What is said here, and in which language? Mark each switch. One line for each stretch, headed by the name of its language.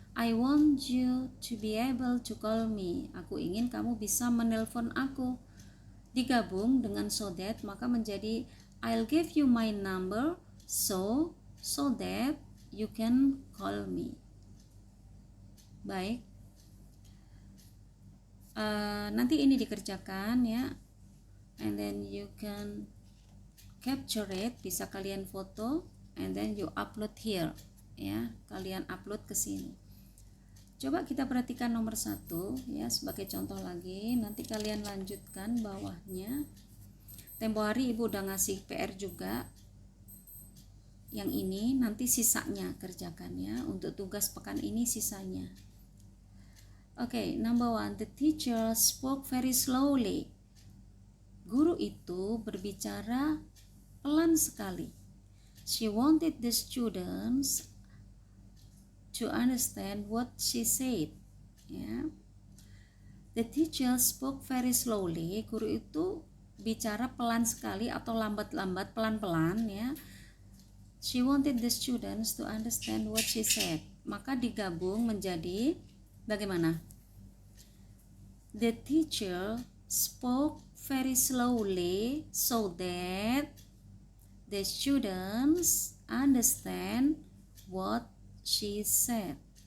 English: I want you to be able to call me.
Indonesian: Aku ingin kamu bisa menelpon aku. Digabung dengan
English: so that,
Indonesian: maka menjadi
English: I'll give you my number so that you can call me.
Indonesian: Baik. Nanti ini dikerjakan, ya.
English: And then you can capture it,
Indonesian: bisa kalian foto
English: and then you upload here,
Indonesian: ya. Kalian upload ke sini. Coba kita perhatikan nomor 1 ya, sebagai contoh lagi. Nanti kalian lanjutkan bawahnya. Tempo hari ibu udah ngasih PR juga. Yang ini nanti sisanya kerjakan ya. Untuk tugas pekan ini sisanya.
English: Oke, number 1. The teacher spoke very slowly.
Indonesian: Guru itu berbicara pelan sekali.
English: She wanted the students to understand what she said. Ya. The teacher spoke very slowly.
Indonesian: Guru itu bicara pelan sekali atau lambat-lambat, pelan-pelan ya.
English: She wanted the students to understand what she said.
Indonesian: Maka digabung menjadi bagaimana?
English: The teacher spoke very slowly so that the students understand what she said.